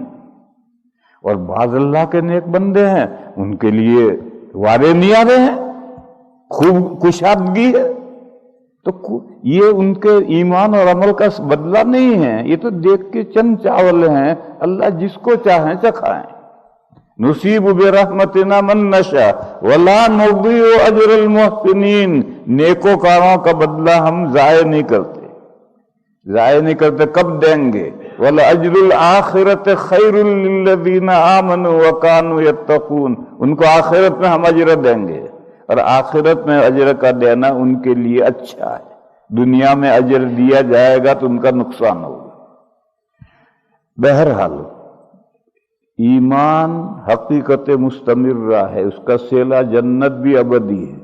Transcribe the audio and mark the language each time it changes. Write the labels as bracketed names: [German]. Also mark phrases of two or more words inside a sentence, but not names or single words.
[Hindi] और बाज अल्लाह के नेक बंदे हैं, उनके लिए वारे नहीं आ रहे हैं, खूब कुशादगी है। तो ये उनके ईमान और अमल का बदला नहीं है, ये तो देख के चंद चावल हैं, अल्लाह जिसको चाहे चखाएं। [Arabic] نصيب برحمتنا من نشاء ولا نضيع أجر المحسنين, [Hindi] नेकोकारों का बदला हम जाये नहीं करते, जाये नहीं करते। कब देंगे? [Arabic] ولأجر الآخرة خير للذين آمنوا وكانوا يتقون, [Hindi] उनको आखिरत में हम अजर देंगे, और आखिरत में अजर का देना उनके लिए अच्छा है। दुनिया में अजर दिया जाएगा तो उनका नुकसान होगा। बहरहाल ईमान हकीकत मुस्तमिर्रा है, उसका सेला जन्नत भी अबदी है।